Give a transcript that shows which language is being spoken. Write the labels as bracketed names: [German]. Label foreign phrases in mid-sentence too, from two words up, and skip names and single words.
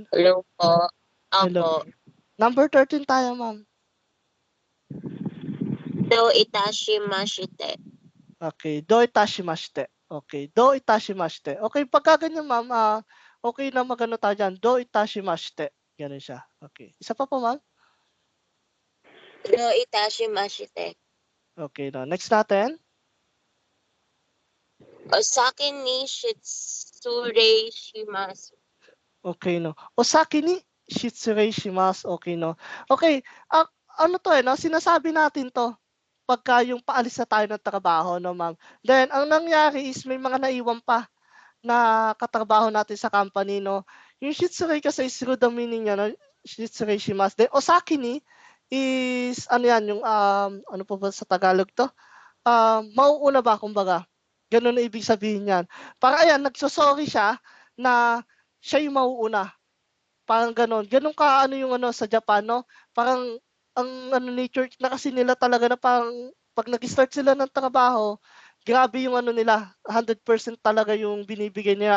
[Filipino] Hello po. Hello. Opo. Number 13 tayo, ma'am. [Japanese] どういたしまして. Okay, どういたしまして. Okay, どういたしまして. [Filipino] Okay, pagka ganyan, ma'am, okay na magano tayo dyan. [Japanese] どういたしまして. [Filipino] Ganun siya. Okay. Isa pa po, ma'am. [Japanese] どういたしまして. [Filipino] Okay, no. Next natin. [Japanese] お先に失礼します. [Filipino] Okay, no. [Japanese] お先に失礼します. [Filipino] Okay, no. Okay, ano to no? Sinasabi natin to pagka yung paalis na tayo ng trabaho, no, ma'am. Then, ang nangyari is may mga naiwan pa na katrabaho natin sa company, no. Yung shitsurei kasi is rude ang meaning niya, no? [Japanese] 失礼します. [Filipino] Then, [Japanese] お先に [Filipino] is, ano yan, yung, ano po ba sa Tagalog to? Mauuna ba, kumbaga. Ganun na ibig sabihin yan. Para ayan, nagsosorry siya na siya yung mauuna. Parang ganon. Ganon ka ano yung ano sa Japan, no? Parang ang ano nature na kasi nila talaga na parang pag nag-start sila ng trabaho, grabe yung ano nila, 100% talaga yung binibigay nila.